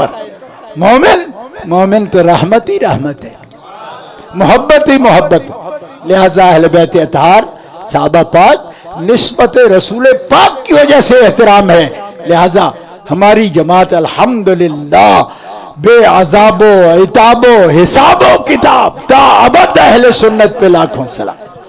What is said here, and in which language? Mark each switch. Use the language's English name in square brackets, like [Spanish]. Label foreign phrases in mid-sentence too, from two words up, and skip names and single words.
[Urdu] مومن تو رحمت ہی رحمت ہے، محبت ہی محبت. لہذا اہل بیت اطہار صحابہ پاک نسبت رسول پاک کی وجہ سے احترام ہے. لہذا ہماری جماعت الحمدللہ بے عذاب و عتاب و حساب و کتاب تا ابد اہل سنت پہ لاکھوں سلام.